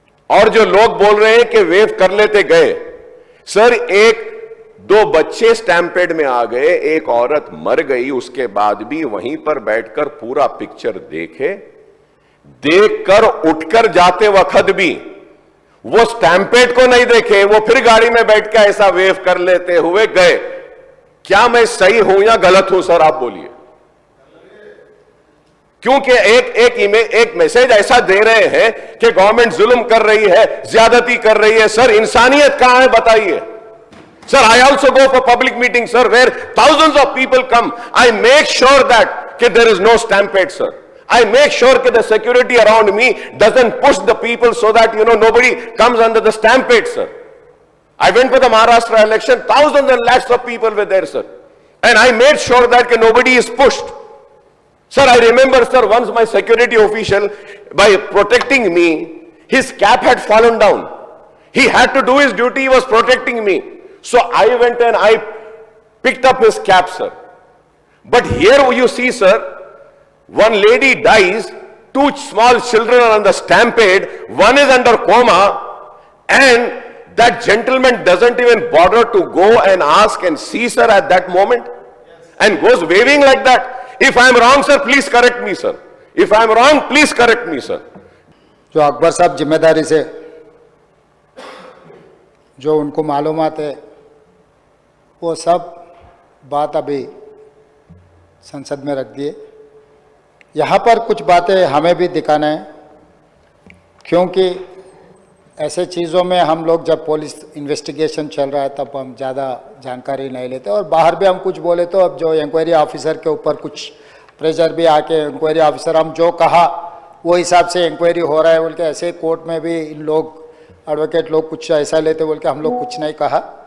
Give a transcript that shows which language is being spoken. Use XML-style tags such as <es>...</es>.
<hi>और जो लोग बोल रहे हैं कि वेव कर लेते गए, सर 1-2 बच्चे स्टैम्पेड में आ गए, एक औरत मर गई, उसके बाद भी वहीं पर बैठकर पूरा पिक्चर देखकर उठकर जाते वक्त भी वो स्टैम्पेड को नहीं देखे, वो फिर गाड़ी में बैठ के ऐसा वेव कर लेते हुए गए। क्या मैं सही हूं या गलत हूं सर, आप बोलिए। क्योंकि एक मैसेज ऐसा दे रहे हैं कि गवर्नमेंट जुल्म कर रही है, ज्यादती कर रही है। सर इंसानियत कहां है बताइए।</hi> <en>Sir, I also go for public meetings, sir, where thousands of people come. I make sure that there is no stampede, sir. I make sure that the security around me doesn't push the people so that, nobody comes under the stampede, sir. I went for the Maharashtra election, thousands and lakhs of people were there, sir. And I made sure that nobody is pushed. Sir, I remember, sir, once my security official, by protecting me, his cap had fallen down. He had to do his duty, he was protecting me. So I went and I picked up his cap, sir. But here you see, sir, one lady dies, 2 small children are on the stampede, one is under coma, and that gentleman doesn't even bother to go and ask and see, sir, at that moment, and goes waving like that. If I am wrong, sir, please correct me, sir. If I am wrong, please correct me, sir.</en> <hi>जो अकबर साहब जिम्मेदारी से जो उनको मालूमात है वो सब बात अभी संसद में रख दिए। यहाँ पर कुछ बातें हमें भी दिखाना है, क्योंकि ऐसे चीज़ों में हम लोग जब पुलिस इन्वेस्टिगेशन चल रहा है तब हम ज़्यादा जानकारी नहीं लेते, और बाहर भी हम कुछ बोले तो अब जो इंक्वायरी ऑफिसर के ऊपर कुछ प्रेशर भी आके इंक्वायरी ऑफिसर हम जो कहा वो हिसाब से इंक्वायरी हो रहा है बोल के, ऐसे कोर्ट में भी इन लोग एडवोकेट लोग कुछ ऐसा लेते बोल के हम लोग कुछ नहीं कहा।</hi>